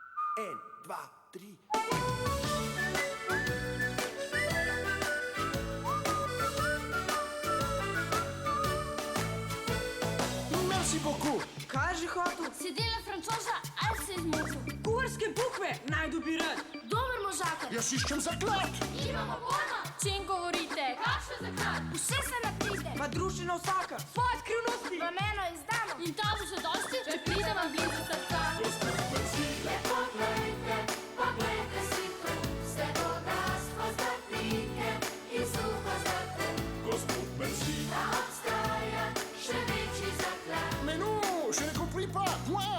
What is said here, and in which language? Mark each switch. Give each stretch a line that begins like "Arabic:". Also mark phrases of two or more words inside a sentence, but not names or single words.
French: 1, 2, 3. Merci beaucoup.
Slovenian: Kaj je že hotel? Si dela francoza ali se izmotil? Kuharske bukve naj dobi rad. Dober možakar. Jaz iščem zaklad. Imamo pojma. Čem govorite? Kakšen zaklad? Vse se napride. Pa družina vsaka. Svoje skrivnosti. Vam eno izdamo. In ta bo še dosti, če pride vam blizu srca. Poglejte si tu, vse bogatstvo zlatnike in suho zlate. Gospod Merci. Da obstaja še večji zaklad.
French: Mais non, je ne compris pas. Moi.